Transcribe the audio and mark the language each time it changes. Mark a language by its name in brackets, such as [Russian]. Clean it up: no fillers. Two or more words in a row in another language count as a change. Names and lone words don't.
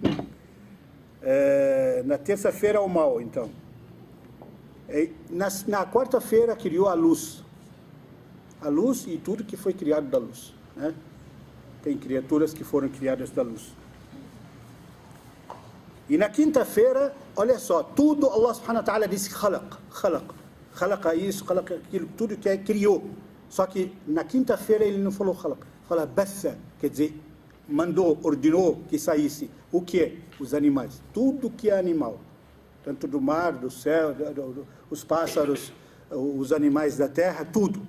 [Portuguese] Na terça-feira, o mal, então. Na quarta-feira, criou a luz. A luz e tudo que foi criado da luz, né? Tem criaturas que foram criadas da luz. E na quinta-feira, olha só, tudo Allah [Arabic] سبحانه وتعالى [Portuguese] disse khalaq, isso, khalaq aquilo, tudo que criou. Só que na quinta-feira ele não falou khalaq, fala batha, quer dizer, mandou, ordenou que saísse. O que é? Os animais. Tudo que é animal. Tanto do mar, do céu, os pássaros, os animais da terra, tudo.